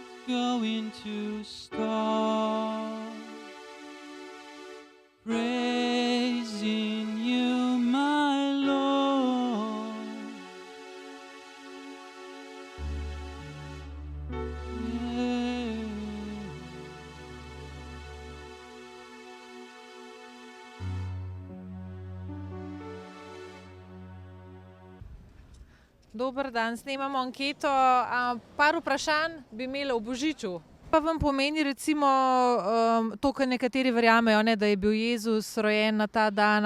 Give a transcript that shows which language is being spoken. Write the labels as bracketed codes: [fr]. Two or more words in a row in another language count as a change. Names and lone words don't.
[en] going to stop praising you, my Lord. Yeah. [sl] Dober dan, snemamo anketo. Par vprašanj bi imeli o Božiču. Pa vam pomeni recimo to, kar nekateri verjamejo, ne, da je bil Jezus rojen na ta dan.